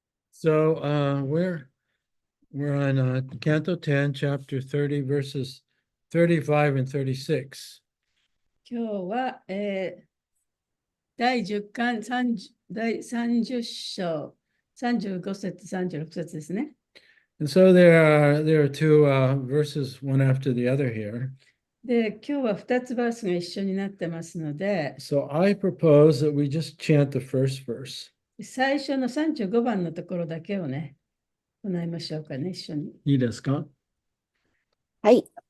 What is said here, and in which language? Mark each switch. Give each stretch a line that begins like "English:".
English: So we're on Canto 10, chapter 30, verses 35 and 36.
Japanese: 今日は、第10巻30第30章35節36節ですね。
English: And so there are two verses one after the other here.
Japanese: で、今日は2つバースが一緒になってますので、
English: So I propose that we just chant the first verse.
Japanese: 最初の35番のところだけをね、唱えましょうかね、一緒に。いいですか？はい。